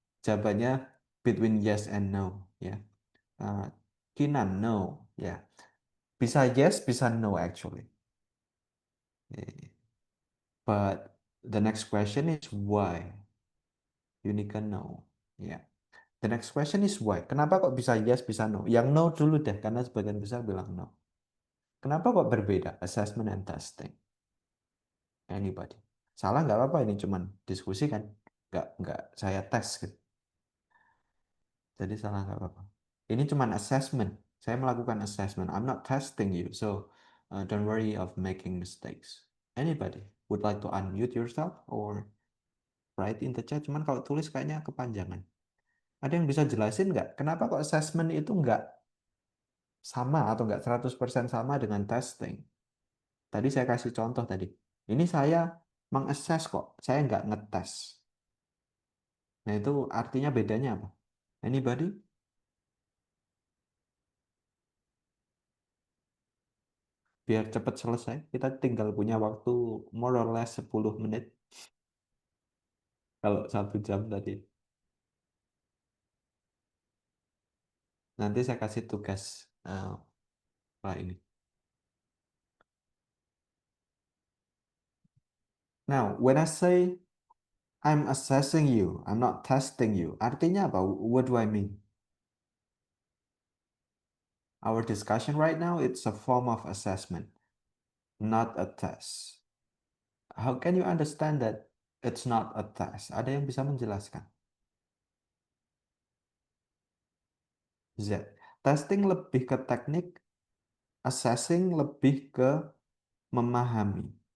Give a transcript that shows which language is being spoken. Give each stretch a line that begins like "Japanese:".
Indonesian: Jawabannya
English: between yes and no, ya. Kinan no, ya.
Indonesian: Bisa yes, bisa
English: no actually. But the next question is why? Yunika no, ya. The next question is why?
Indonesian: Kenapa kok bisa yes, bisa no? Yang no dulu deh, karena sebagian besar bilang no. Kenapa kok berbeda assessment and testing? Anybody? Salah nggak apa-apa, ini cuman diskusi kan, nggak saya tes gitu. Jadi salah nggak apa-apa. Ini cuman assessment. Saya melakukan assessment.
English: I'm not testing you, so don't worry of making mistakes. Anybody would like to unmute yourself or write in the chat?
Indonesian: Cuman kalau tulis kayaknya kepanjangan. Ada yang bisa jelasin nggak? Kenapa kok assessment itu nggak sama atau nggak 100% sama dengan testing? Tadi saya kasih contoh tadi. Ini saya mengassess kok, saya nggak ngetes. Nah itu artinya bedanya apa?
English: Anybody?
Indonesian: Biar cepat selesai, kita tinggal punya waktu
English: more or less
Indonesian: 10 menit. Kalau 1 jam tadi. Nanti saya kasih tugas Pak ini.
English: Now, when I say I'm assessing you, I'm not testing you,
Indonesian: artinya apa?
English: What do I mean? Our discussion right now, it's a form of assessment, not a test. How can you understand that it's not a test?
Indonesian: Ada yang bisa menjelaskan? Z. Testing lebih ke teknik, assessing lebih ke memahami.